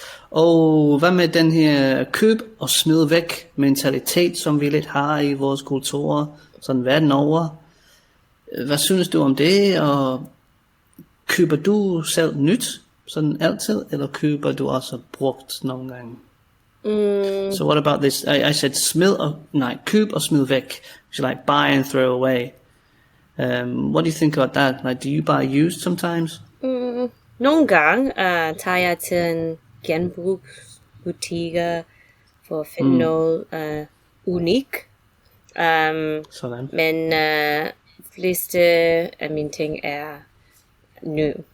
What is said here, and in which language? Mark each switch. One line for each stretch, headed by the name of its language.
Danish: Og hvad med den her køb og smid væk mentalitet, som vi lidt har i vores kulturer, sådan verden over? Hvad synes du om det, og køber du selv nyt, sådan altid, eller køber du også brugt nogle gange?
English: So what about this? I said
Danish: køb og smid væk.
English: So like buy and throw away. What do you think about that? Like, do you buy used sometimes?
Danish: Nogle gange tager jeg til en genbrugsbutikker for at finde noget unik. Sådan. Men fleste af mine ting er ny.